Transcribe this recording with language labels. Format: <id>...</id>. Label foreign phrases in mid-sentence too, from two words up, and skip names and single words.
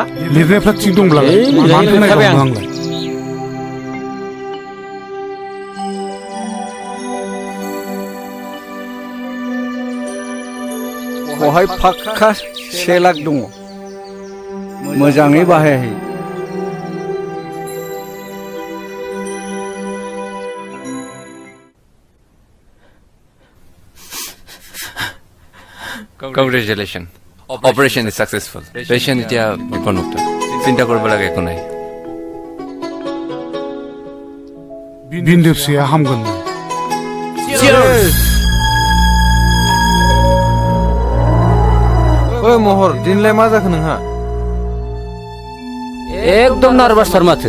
<brx>लिरनायफ्रा थिग दंब्लालाय मानो नायबावनो आंलाय बहाय फाक्का 1 लाख दङ मोजाङै बाहायाखै</brx> <en>Congratulations. Operation is successful.</en> <as>Patient এতিয়া বিপন্মুক্ত চিন্তা কৰিব লাগে একো নাই</as> <brx>बिन्दो फिसाया हामगोन ओइ महर दिनलाय मा जाखो नोंहा एकदम नार्भासथार माथो</brx>